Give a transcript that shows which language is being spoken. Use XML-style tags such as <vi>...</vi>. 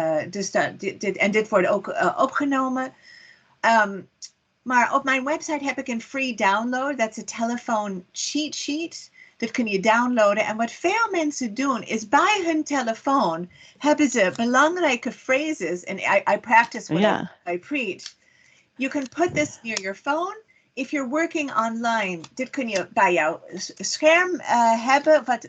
<nl>Dus dit wordt ook opgenomen. Maar op mijn website heb ik een free download. Dat is een telefoon cheat sheet. Dat kun je downloaden. En wat veel mensen doen is bij hun telefoon hebben ze belangrijke phrases.</nl> <en>And I practice what I preach. You can put this near your phone. If you're working online,</en> <nl>dit kun je bij jouw scherm hebben.</nl>